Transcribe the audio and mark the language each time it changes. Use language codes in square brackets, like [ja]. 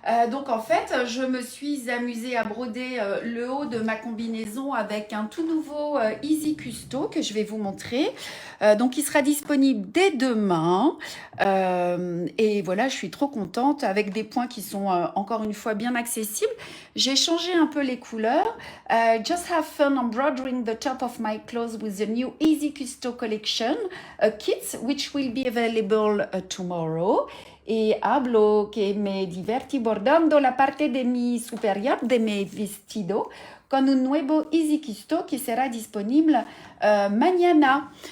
[fr] Donc, en fait, je me suis amusée à broder le haut de ma combinaison avec un tout nouveau Easy Custo que je vais vous montrer. Donc, il sera disponible dès demain. Et voilà, je suis trop contente avec des points qui sont encore une fois bien accessibles. J'ai changé un peu les couleurs. [en] Just have fun embroidering the top of my clothes with the new Easy Custo collection kits, which will be available tomorrow. [es] Y hablo que me divertí bordando la parte de mi superior de mi vestido con un nuevo Easy Custo [fr] qui sera disponible [es] mañana.